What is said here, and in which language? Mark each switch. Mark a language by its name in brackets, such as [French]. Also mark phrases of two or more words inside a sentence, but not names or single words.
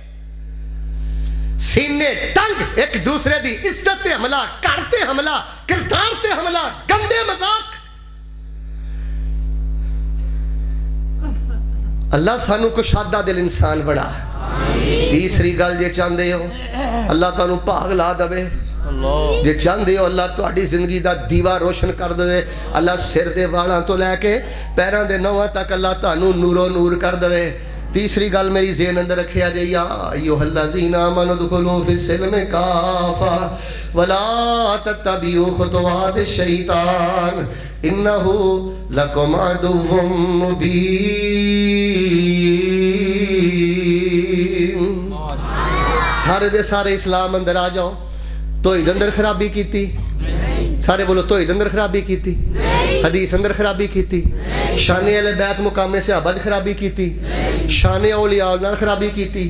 [Punjabi] سینے تنگ، ایک دوسرے دی عزت تے حملہ، کرتے حملہ، کردار تے حملہ، گندے مذاق. اللہ سانو کشادہ دل انسان بڑا. تیسری گل جے چاہندے ہو اللہ تانوں بھاگ لا دے. جے چاہندے ہو اللہ تہاڈی زندگی دا دیوا روشن کر دے. اللہ سر دے والاں تو لے کے پیراں دے نواں تک اللہ تانوں نورو نور کر دے. تیسری گل میری ذہن اندر رکھیا جے [Arabic] یا ایھا الذین آمنوا ادخلوا فی السلم کافہ ولا تتبعوا خطوات الشیطان انہ لکم عدو مبین. [Punjabi] سارے دے سارے اسلام اندر آ جاؤ. توحید اندر خرابی کیتی، سارے بولو توحید اندر خرابی کیتی، حدیث اندر خرابی کیتی، شان اہل بیت مقام صحابہ خرابی کیتی، شان اولیاء نال خرابی کیتی.